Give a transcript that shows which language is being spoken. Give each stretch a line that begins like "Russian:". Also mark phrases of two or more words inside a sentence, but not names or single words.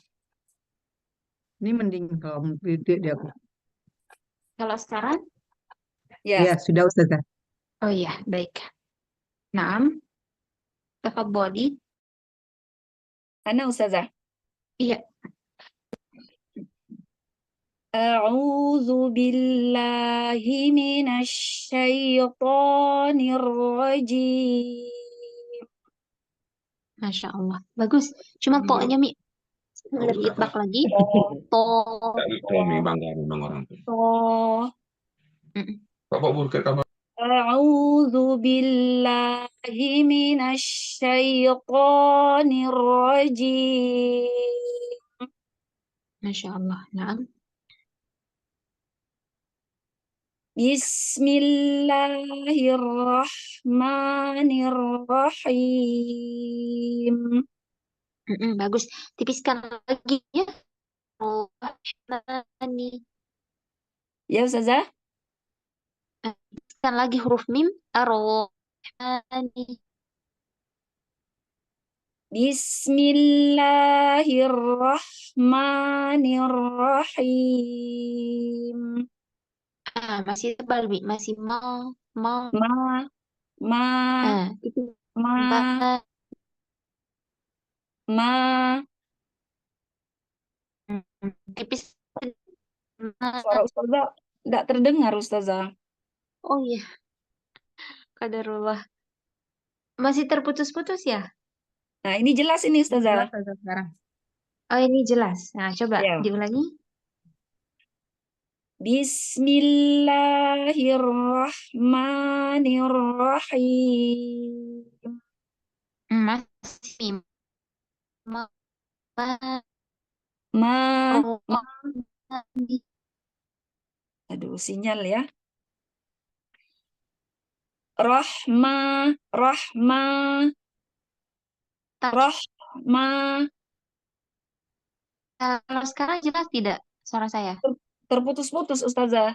Indonesian: Ini mending kalau video di aku. Kalau sekarang? Ya, Ya, sudah Ustazah. Oh iya, baik.
Arabic: نعم، تفضلي.
Indonesian: Ana Ustazah. Iya.
Arabic: أعوذ بالله من الشيطان الرجيم. ما شاء الله.
Indonesian: Bagus. Cuma to-nya, Mi. Lebih bak lagi. To. Oh, Mm-mm.
Arabic: أعوذ بالله من الشيطان الرجيم. ما شاء الله. نعم. بسم الله الرحمن الرحيم.
Indonesian: Bagus. Tipiskan lagi ya. Rohmani. Ya Ustazah? Tipiskan lagi huruf mim. Ar-Rohmani.
Arabic: بسم الله الرحمن الرحيم.
Indonesian: Masih tebal, Mi. Masih ma. Ma, ma, Tipis. ma, ma. Tipis. Suara Ustazah tidak terdengar Ustazah. Oh iya. Qadarullah. Masih terputus-putus ya? Nah ini jelas ini Jelas Ustazah. Ustazah sekarang. Oh ini jelas. Nah coba Ya. diulangi.
Arabic: بسم الله الرحمن الرحيم.
Indonesian: Masih mim. Ma. Ma, ma. Rohmani. Aduh sinyal ya. Rahma, rahma, rahma. Kalau sekarang jelas tidak suara saya? Terputus-putus Ustazah.